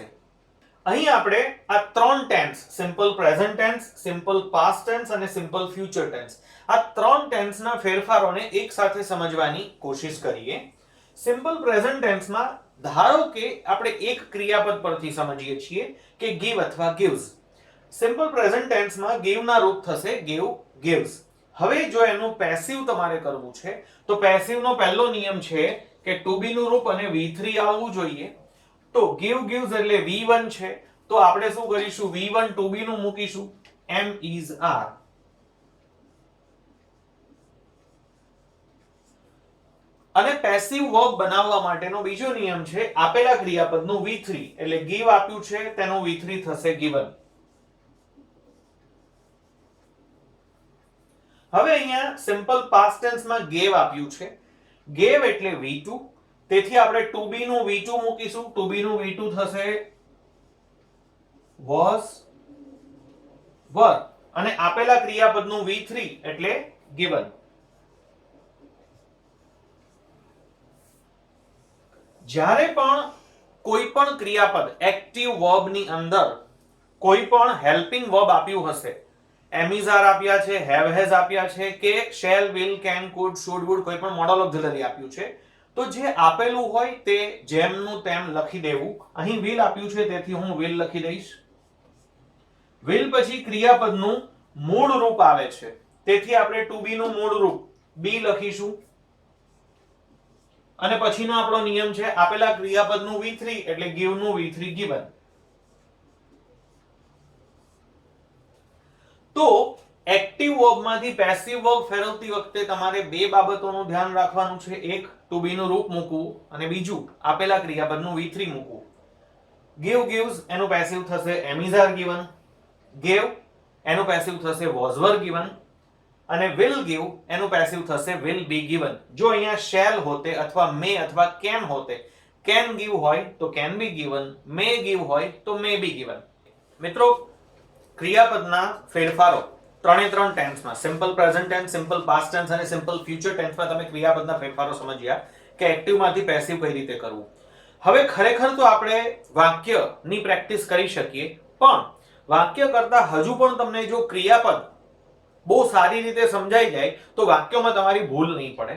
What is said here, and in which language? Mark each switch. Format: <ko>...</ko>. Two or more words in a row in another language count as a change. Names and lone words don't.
<gu>અહીં આપણે આ 3 ટેન્સ,</gu> <en>simple present tense, simple past tense</en> <gu>અને</gu> <en>simple future tense,</en> <gu>આ 3 ટેન્સના ફેરફારોને એક સાથે સમજવાની કોશિશ કરીએ.</gu> <en>simple present tense માં</en> <gu>ધારો કે આપણે એક ક્રિયાપદ પરથી સમજીએ છીએ કે give અથવા gives.</gu> <en>simple present tense માં</en> <gu>give ના રૂપ થશે</gu> <en>give, gives.</en> <gu>હવે જો એનું પેસિવ તમારે કરવું છે તો પેસિવ નો પહેલો નિયમ છે કે</gu> <en>to be</en> <gu>નું રૂપ અને V3 આવવું જોઈએ. તો</gu> <en>give, gives</en> <gu>એટલે V1 છે તો આપણે શું કરીશું, V1</gu> <en>to be</en> <gu>નું મૂકીશું</gu> <en>M is R.</en> <gu>અને</gu> <en>passive verb</en> <gu>બનાવવા માટેનો બીજો નિયમ છે આપેલા ક્રિયાપદનું V3 એટલે give આપ્યું છે તેનું V3 થશે given. હવે અહીંયા</gu> <en>simple past tense માં</en> <gu>gave આપ્યું છે. gave એટલે V2, તેથી આપણે</gu> <en>to be</en> <gu>નું V2 મૂકીશું.</gu> <en>to be</en> <gu>નું V2 થશે</gu> <en>was, were</en> <gu>અને આપેલા ક્રિયાપદનું V3 એટલે given. જ્યારે પણ કોઈ પણ ક્રિયાપદ</gu> <en>active verb</en> <gu>ની અંદર કોઈ પણ</gu> <en>helping verb</en> <gu>આપ્યું હશે,</gu> <en>am is are</en> <gu>આપ્યા છે,</gu> <en>have has</en> <gu>આપ્યા છે કે</gu> <en>shall, will, can, could, should, would</en> <gu>કોઈ પણ</gu> <en>modal auxiliary</en> <gu>આપ્યું છે, તો જે આપેલું હોય તે જેમનું તેમ લખી દેવું. અહીં will આપ્યું છે તેથી હું will લખી દઈશ. will પછી ક્રિયાપદનું મૂળ રૂપ આવે છે તેથી આપણે</gu> <en>to be</en> <gu>નું મૂળ રૂપ be લખીશું. અને પછીનો આપણો નિયમ છે આપેલા ક્રિયાપદનું V3 એટલે give નું V3 given. તો</gu> <en>active verb</en> <gu>માંથી</gu> <en>passive verb</en> <gu>ફેરવતી વખતે તમારે બે બાબતોનું ધ્યાન રાખવાનું છે. એક,</gu> <en>to be</en> <gu>નું રૂપ મૂકવું અને બીજું આપેલા ક્રિયાપદનું V3 મૂકવું.</gu> <en>give, gives</en> <gu>એનું પેસિવ થશે</gu> <en>am is are given.</en> <gu>gave એનું પેસિવ થશે</gu> <en>was were given</en> <gu>અને</gu> <en>will give</en> <gu>એનું પેસિવ થશે</gu> <en>will be given.</en> <gu>જો અહીંયા shall હોતે અથવા may અથવા can હોતે,</gu> <en>can give</en> <gu>હોય તો</gu> <en>can be given, may give</en> <gu>હોય તો</gu> <en>may be given.</en> <gu>મિત્રો, ક્રિયાપદના ફેરફારો ત્રણે ત્રણ ટેન્સમાં,</gu> <en>simple present tense, simple past tense</en> <gu>અને</gu> <en>simple future tense માં</en> <gu>તમે ક્રિયાપદના ફેરફારો સમજ્યા કે એક્ટિવમાંથી પેસિવ કઈ રીતે કરવું. હવે ખરેખર તો આપણે વાક્યની પ્રેક્ટિસ કરી શકીએ, પણ વાક્ય કરતા હજુ પણ તમને જો ક્રિયાપદ બહુ સારી રીતે સમજાઈ જાય તો વાક્યોમાં તમારી ભૂલ નહીં પડે.</gu>